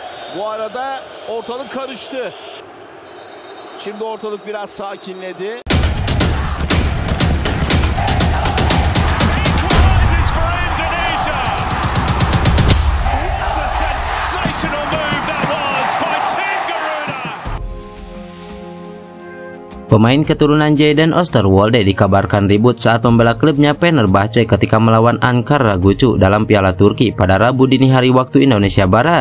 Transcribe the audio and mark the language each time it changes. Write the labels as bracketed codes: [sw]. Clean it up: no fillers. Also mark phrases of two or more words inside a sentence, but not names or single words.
[tr] Bu arada ortalık karıştı. Şimdi ortalık biraz sakinledi. [id] Pemain keturunan Jayden Osterwolde dikabarkan ribut saat membela klubnya Fenerbahce ketika melawan Ankaragucu dalam Piala Turki pada Rabu dini hari waktu Indonesia Barat.